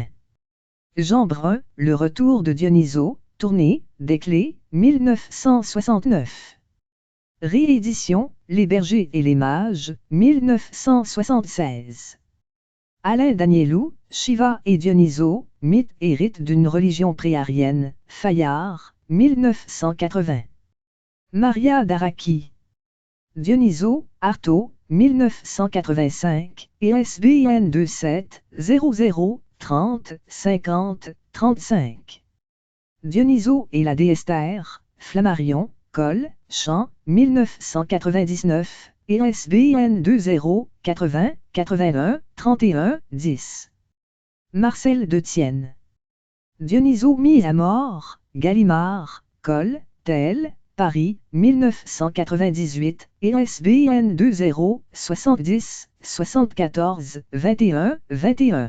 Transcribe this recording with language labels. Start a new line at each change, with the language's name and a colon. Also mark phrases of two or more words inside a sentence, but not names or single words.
French: Jean Brun, Le retour de Dionyso, tournée, Desclés, 1969. Réédition, Les bergers et les mages, 1976. Alain Danielou, Shiva et Dionyso, mythe et rite d'une religion préarienne, Fayard, 1980. Maria Daraki. Dionyso, Artaud, 1985, ISBN 27 00 30 50 35. Dionyso et la déesse Terre, Flammarion, Col, Champ, 1999, ISBN 20 80 81 31 10. Marcel Detienne. Dionyso mis à mort, Gallimard, Col, Tel, Paris, 1998, ISBN 20 70 74 21 21.